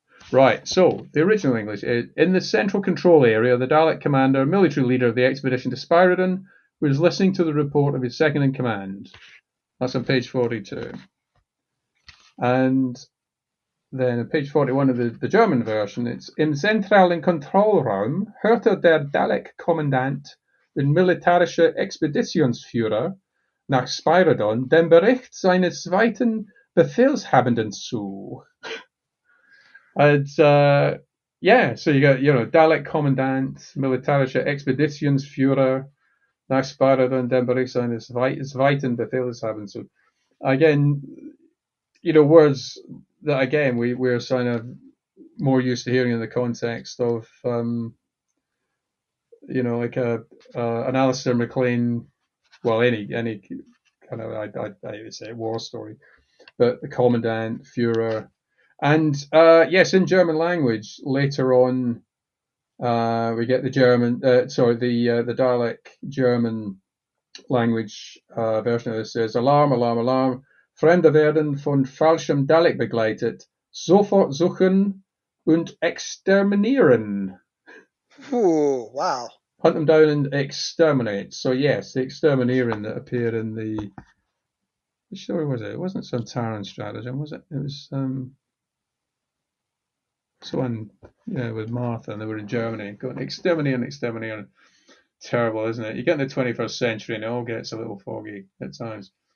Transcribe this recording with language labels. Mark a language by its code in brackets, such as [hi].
[en] Right, so the original English, in the central control area, the Dalek commander, military leader of the expedition to Spyridon, was listening to the report of his second in command. That's on page 42. And then on page 41 of the German version, it's [de] im zentralen Kontrollraum hörte der Dalek-Kommandant den militärische Expeditionsführer nach Spyridon den Bericht seines zweiten Befehlshabenden zu. [en] And so you got, [de] Dalek Kommandant, militärische Expeditionsführer nach Spyridon den Bericht seines zweiten Befehlshabenden zu. [en] Again, words that again we're kind of more used to hearing in the context of like an Alistair MacLean, well, any kind of I would say war story, but the Commandant, Führer, and yes, in German language later on we get the German the Dalek German language version of this says Alarm, Alarm, Alarm. [de] Fremde werden von falschem Dalek begleitet. Sofort suchen und exterminieren. [en] Ooh, wow. Hunt them down and exterminate. So yes, the extermineering that appeared in the... Which story was it? It wasn't Sontaran Stratagem, was it? It was someone, with Martha, and they were in Germany. Going exterminating. Terrible, isn't it? You get in the 21st century and it all gets a little foggy at times.